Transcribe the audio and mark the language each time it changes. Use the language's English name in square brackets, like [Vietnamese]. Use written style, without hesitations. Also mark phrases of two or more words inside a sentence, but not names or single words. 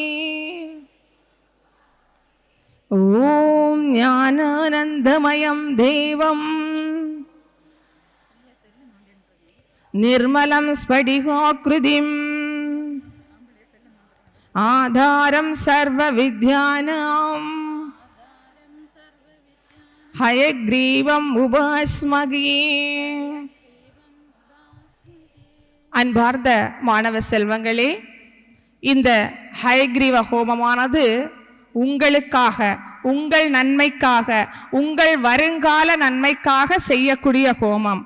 [Sanskrit] ॐ ज्ञानानन्दमयं देवं निर्मलं स्फटिकाकृतिम् आधारं सर्वविद्यानां हयग्रीवम् उपास्महे. [Tamil] அன்பார்ந்த மாணவ செல்வங்களே, இந்த ஹயக்ரீவ ஹோமமானது உங்களுக்காக, உங்கள் நன்மைக்காக, உங்கள் வருங்கால நன்மைக்காக செய்யக்கூடிய ஹோமம்.